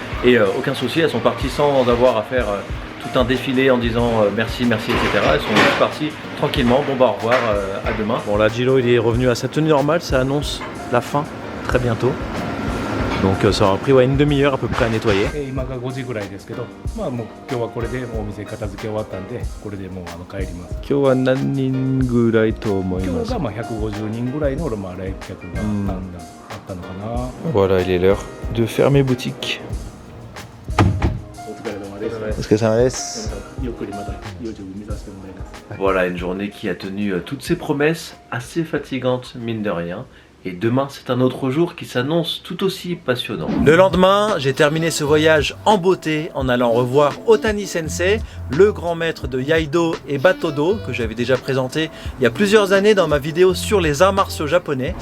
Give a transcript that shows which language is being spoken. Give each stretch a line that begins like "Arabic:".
French: Et aucun souci, elles sont parties sans avoir à faire tout un défilé en disant merci, merci, etc. Elles sont juste parties tranquillement. Bon bah au revoir, à demain. Bon là, Gilo, il est revenu à sa tenue normale. Ça annonce la fin très bientôt. Donc ça aura pris une demi-heure à peu près à nettoyer.
Japanese: 今が5時ぐらいですけど、まあもう今日はこれでお店片付け終わったんで、これでもう帰ります。今日は何人ぐらいと思います？今日がまあ150人ぐらいのまあ来客があったのかな。
French: Voilà, il est l'heure de fermer boutique.
Japanese: お疲れ様です。お疲れ様です。ゆっくりまたYouTube見させてもらいます。
French: Voilà, une journée qui a tenu toutes ses promesses, assez fatigante mine de rien. Et demain, c'est un autre jour qui s'annonce tout aussi passionnant. Le lendemain, j'ai terminé ce voyage en beauté en allant revoir Otani Sensei, le grand maître de Iaido et Batodo, que j'avais déjà présenté il y a plusieurs années dans ma vidéo sur les arts martiaux japonais.